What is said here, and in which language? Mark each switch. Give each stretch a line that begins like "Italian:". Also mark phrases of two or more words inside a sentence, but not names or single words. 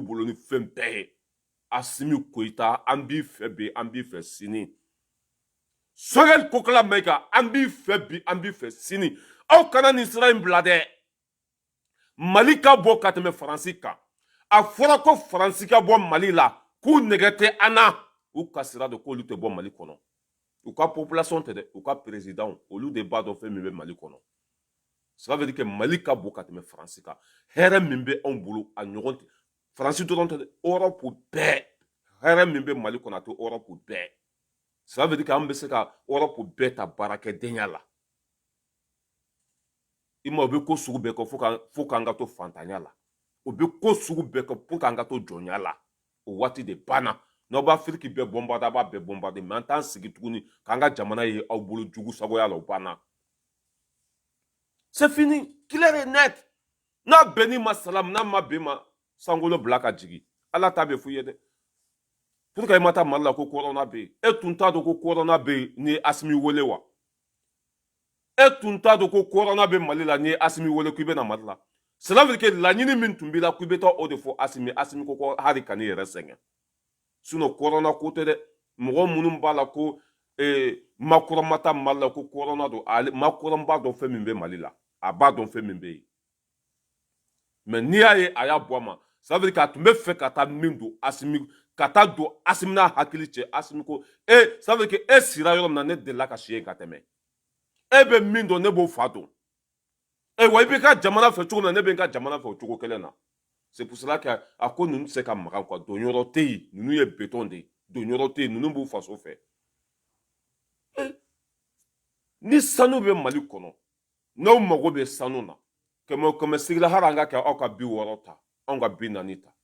Bambara: bolo ni fɛn bɛɛ ye Asimi Koyita an b'i fɛ bi an b'i fɛ sini Sogɛli Kokɔla Mayiga an b'i fɛ bi an b'i fɛ sini aw kana nin sira in bila dɛ Mali ka bɔ ka tɛmɛ Faransi kan a fɔra ko Faransi ka bɔ Mali la k'u nɛgɛ tɛ an na u kasira de k'olu tɛ bɔ Mali kɔnɔ u ka population tɛ dɛ u ka président olu de b'a dɔn fɛn min bɛ Mali kɔnɔ.
French: Ça veut dire que
Bambara: Mali ka bon ka tɛmɛ Faransi kan. Hɛrɛ min bɛ anw bolo a ɲɔgɔn tɛ Faransi dɔrɔn tɛ dɛ Europe bɛɛ hɛrɛ min bɛ Mali kɔnɔ a tɛ Europe bɛɛ.
French: Ça veut dire que
Bambara: an bɛ se ka Europe bɛɛ ta baarakɛdenya la. I ma u bɛ ko sugu bɛɛ kɛ fo k'an ka to fantanya la. U bɛ ko sugu bɛɛ kɛ pour k'an ka to jɔnya la. O waati de banna. N'aw b'a Afrique bɛɛ bombarder a b'a bɛɛ bombarder mais an t'an sigi tuguni k'an ka jamana ye aw bolo jugu sagoya la o banna.
French: C'est fini, clair et net.
Bambara: N'a bɛnni ma salam n'a ma bɛn ma sankolo bila ka jigin. Ala ta bɛ f'u ye dɛ.
French: Pour que
Bambara: i ma taa Mali la ko corona bɛ yen. E tun t'a dɔn ko corona bɛ yen ni ye Asimi wele wa? E tun t'a dɔn ko corona bɛ Mali la ni ye Asimi wele k'i bɛ na Mali la?
French: Cela veut dire que
Bambara: laɲini min tun b'i la k'i bɛ taa o de fɔ Asimi. Asimi ko ko hali ka n'i yɛrɛ sɛgɛn. Sinon corona ko tɛ dɛ. Mɔgɔ minnu b'a la ko Macron ma taa Mali la ko corona don. Macron b'a dɔn fɛn min bɛ Mali la. A b'a dɔn fɛn min bɛ yen. Mais n'i y'a ye a y'a bɔ a ma,
French: ça veut dire
Bambara: k'a tun bɛ fɛ ka taa min don Asimi, ka taa don Asimi n'a hakili cɛ. Asimi ko
French: ça veut dire que
Bambara: e sira yɔrɔ min na ne delila ka si yen ka tɛmɛ. E bɛ min dɔn ne b'o fa dɔn. Wa i b'i ka jamana fɛ cogo min na ne bɛ n ka jamana fɛ o cogo kelen na.
French: C'est pour cela que
Bambara: a ko ninnu tɛ se ka magan quoi. Don yɔrɔ tɛ yen. Ninnu ye béton de ye. Don yɔrɔ tɛ yen. Ninnu b'u faso fɛ. Ni sanu bɛ Mali kɔnɔ, n'aw mago bɛ sanu na, kɛmɛ sigila hali an ka kɛ aw ka 60 ta, anw ka 40 ta.